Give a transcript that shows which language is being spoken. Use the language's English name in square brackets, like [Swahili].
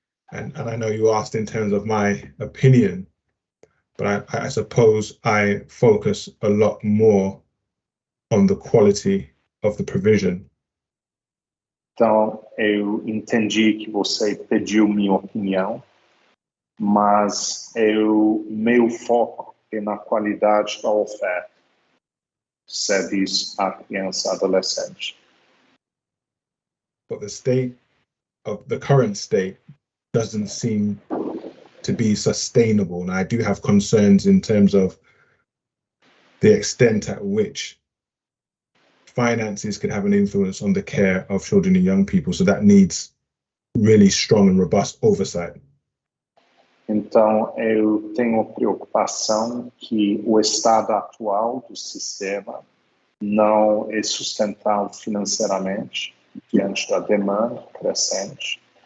[English] And I know you asked in terms of my opinion, but I suppose I focus a lot more on the quality of the provision. [Portuguese] Então, eu entendi que você pediu minha opinião, mas meu foco é na qualidade da oferta de serviço à criança e adolescente. [English] But the current state doesn't seem to be sustainable. And I do have concerns in terms of the extent at which finances could have an influence on the care of children and young people. So that needs really strong and robust oversight. [Portuguese] Então, eu tenho a preocupação que o estado atual do sistema não é sustentável financeiramente diante da demanda crescente.